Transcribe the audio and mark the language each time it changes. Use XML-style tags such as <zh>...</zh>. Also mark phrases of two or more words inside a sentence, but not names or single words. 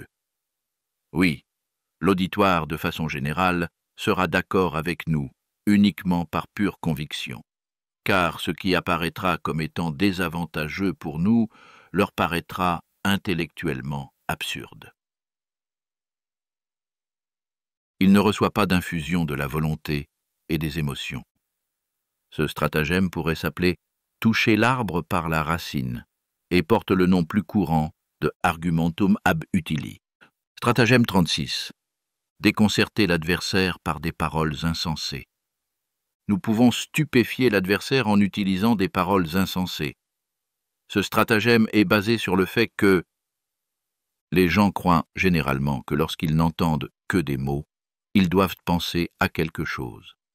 <fr>Oui, l'auditoire, de façon générale, sera d'accord avec nous, uniquement par pure conviction, car ce qui apparaîtra comme étant désavantageux pour nous leur paraîtra intellectuellement absurde. Il ne reçoit pas d'infusion de la volonté et des émotions. Ce stratagème pourrait s'appeler « toucher l'arbre par la racine » et porte le nom plus courant de «</fr> <la>argumentum ab utili ».</la> <fr>Stratagème 36. Déconcerter l'adversaire par des paroles insensées. nous pouvons stupéfier l'adversaire en utilisant des paroles insensées. Ce stratagème est basé sur le fait que les gens croient généralement que lorsqu'ils n'entendent que des mots, ils doivent penser à quelque chose.</fr>